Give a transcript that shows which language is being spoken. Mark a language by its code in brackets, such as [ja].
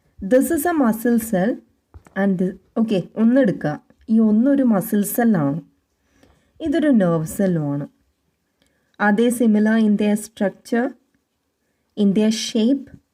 [en] This is a muscle cell and this, okay, [ml] ഒന്നെടുക്കുക. ഈ ഒന്നൊരു muscle സെല്ലാണ്, ഇതൊരു nerve സെല്ലുമാണ്. [en] Are they similar in their structure, in their shape?